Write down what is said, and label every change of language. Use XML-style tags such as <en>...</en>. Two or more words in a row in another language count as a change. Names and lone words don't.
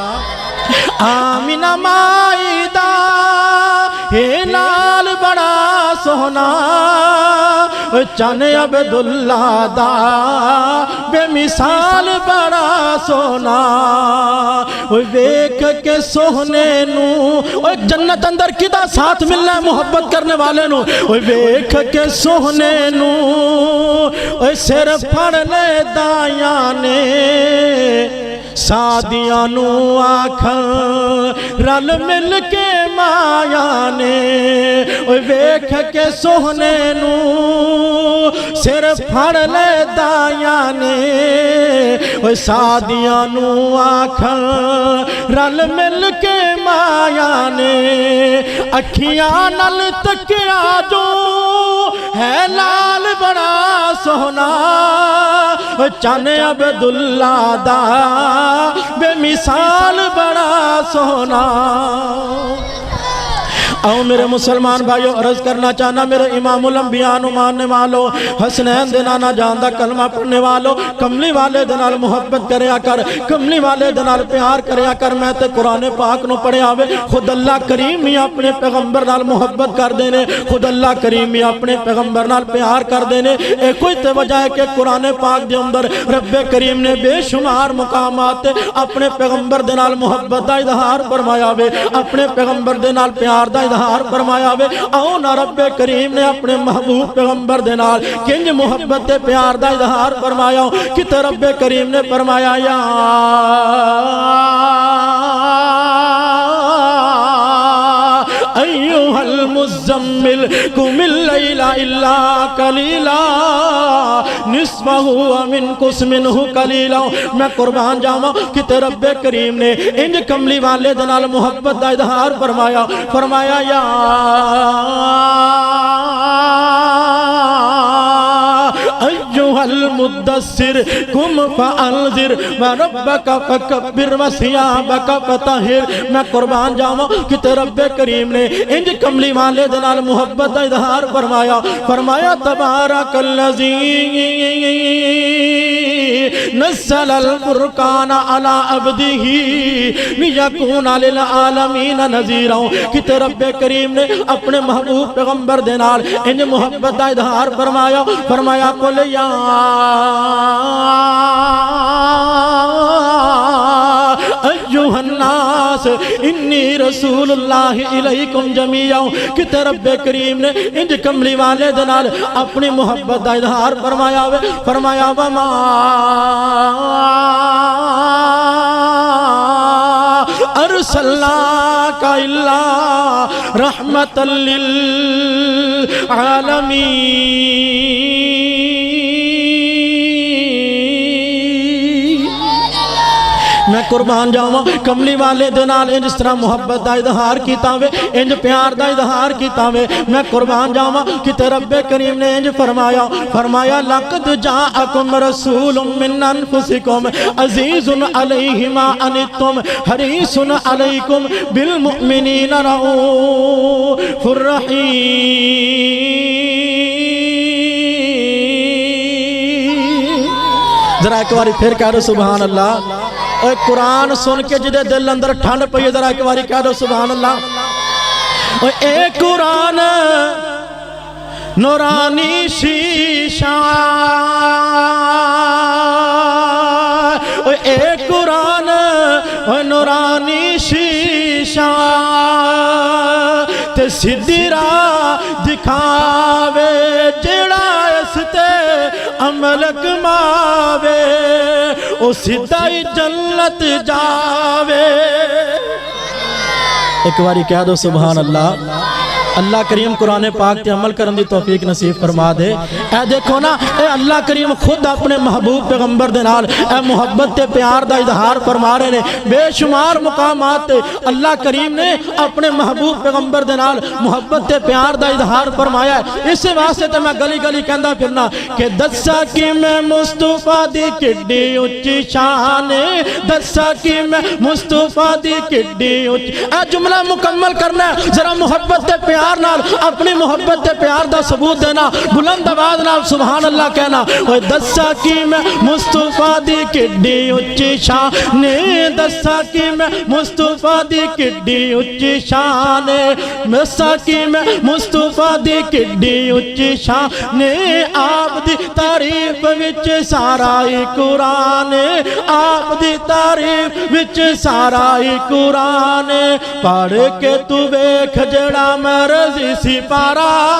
<pa>آمینہ مائی دا ہلال بڑا سونا، چن عبداللہ دا بے مثال بڑا سونا، ویکھ کے سونے نو جنت اندر کدا ساتھ ملنا ہے محبت کرنے والے نو، ویکھ کے سونے نو سر پھڑ لے دایاں نے، سادیاں نو آکھن رل مل کے مایا نے، ویکھ کے سونے نو سر پھڑ لے دایاں نے، سادیاں نو آکھن رل مل کے مایا نے، اکھیاں نال تکیا جو ہے لال بڑا سونا، چانے عبداللہ دا بے مثال بڑا سونا آؤ میرے مسلمان بھائیو عرض کرنا چاہنا میرے امام الانبیاء نو ماننے والو حسنین دے نانا جان دا کلمہ پڑھنے والو کملی والے دے نال محبت کریا کر کملی والے دے نال پیار کریا کر میں تے قرآن پاک نو پڑھے آوے خود اللہ کریم ہی اپنے پیغمبر نال محبت کر دینے خود اللہ کریم ہی اپنے پیغمبر نال پیار کر دینے اے کوئی تے وجہ ہے کہ قرآن پاک دے اندر رب کریم نے بے شمار مقامات اپنے پیغمبر دے نال محبت دا اظہار فرمایا وے اپنے پیغمبر دے نال پیار دا اظہار فرمایا وے آؤ نا رب کریم نے اپنے محبوب پیغمبر دے نال کنج محبت پیار دا اظہار فرمایا کت رب کریم نے فرمایا</pa> <ar>یا ایوہ المزمل قم اللیل الا قلیلا نصفہ ومنقص منہ قلیلا</ar> <pa>میں قربان جاواں کہ رب کریم نے انج کملی والے دے نال محبت دا اظہار فرمایا فرمایا</pa> <ar>یا ایوہ المدثر قم فانذر وربک فکبر وثیابک فطہر</ar> <pa>میں قربان جاواں کہ رب کریم نے انج کملی والے دے نال محبت دا اظہار فرمایا فرمایا</pa> <ar>تبارک الذی نزل الفرقان علی عبدہ لیکون للعالمین نذیرا</ar> <pa>کہ رب کریم نے اپنے محبوب پیغمبر دے نال انج محبت دا اظہار فرمایا فرمایا</pa> <ar>قل یا ایوہ الناس انی رسول اللہ الیکم جمیعا</ar> <pa>کہ رب کریم نے انج کملی والے دنال اپنی محبت دا اظہار فرمایا فرمایا</pa> <ar>وما ارسلناک الا رحمتا للعالمین</ar> <pa>میں قربان جاواں کملی والے دے نال انج</pa> <ur>اس طرح</ur> <pa>محبت دا اظہار کیتا وے انج پیار دا اظہار کیتا وے میں قربان جاواں کہ رب کریم نے انج فرمایا فرمایا</pa> <ar>لقد جاءکم رسول من انفسکم عزیز علیہ ما عنتم حریص علیکم بالمؤمنین رؤوف الرحیم</ar> <ur>ذرا ایک باری پھر کہہ دو</ur> <ar>سبحان اللہ</ar> <pa>اور قرآن سن کے جدے دل اندر ٹھنڈ پئی</pa> <ur>ذرا ایک باری کہہ دو</ur> <ar>سبحان اللہ</ar> <pa>اور اے قرآن نورانی شیشہ اور اے قرآن نورانی شیشہ تے سدھی راہ دکھاوے جڑا اس تے عمل کماوے او سدھائی جنت جاوے</pa> <ur>ایک باری کہہ دو</ur> <ar>سبحان اللہ</ar> <pa>اللہ کریم قرآن پاک تے عمل کرن دی توفیق نصیب فرما دے اے دیکھو نا اے اللہ کریم خود اپنے محبوب پیغمبر دے نال اے محبت تے پیار دا اظہار فرما رہے نے بے شمار مقامات تے اللہ کریم نے اپنے محبوب پیغمبر دے نال محبت تے پیار دا اظہار فرمایا ہے اس واسطے تے میں گلی گلی کہندا پھرنا کہ دسا کی میں مصطفیٰ دی کڈی اونچی شان دسا کی میں مصطفیٰ دی کڈی اونچی اے جملہ مکمل کرنا ہے ذرا محبت تے پیار نال اپنی محبت تے پیار دا ثبوت دینا بلند آواز نال</pa> <ar>سبحان اللہ</ar> <pa>کہنا اوے دسا کی میں مصطفیٰ دی کڈی اونچی شان دسا کی میں مصطفیٰ دی کڈی اونچی شان دسا کی میں مصطفیٰ دی کڈی اونچی شان آپ دی تعریف وچ سارا ہی قرآن آپ دی تعریف وچ سارا ہی قرآن پڑھ کے تو ویکھ جڑا مرضی سپارا</pa>